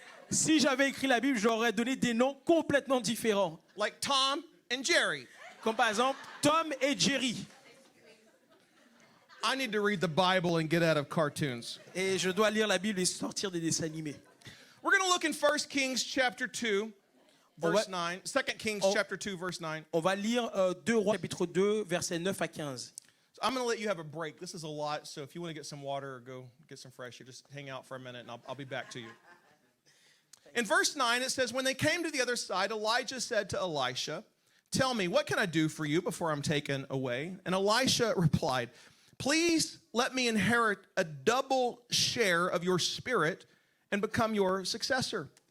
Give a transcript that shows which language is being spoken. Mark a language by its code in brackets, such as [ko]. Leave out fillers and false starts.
[fr] Si j'avais écrit la Bible, j'aurais donné des noms complètement différents. [en] like Tom and Jerry. [fr] Comme par exemple Tom et Jerry. [en] I need to read the Bible and get out of cartoons. [fr] Et je dois lire la Bible et sortir des dessins animés. [en] We're going to look in 1 Kings chapter 2, verse [fr] On [en] 9. 2 Kings [fr] on- [en] chapter 2, verse 9. [fr] On va lire 2 Rois chapitre 2 versets 9 à 15. [en] So I'm going to let you have a break. This is a lot, so if you want to get some water or go get some fresh air, just hang out for a minute and I'll be back to you. In verse 9, it says, when they came to the other side, Elijah said to Elisha, tell me, what can I do for you before I'm taken away? And Elisha replied, please let me inherit a double share of your spirit and become your successor.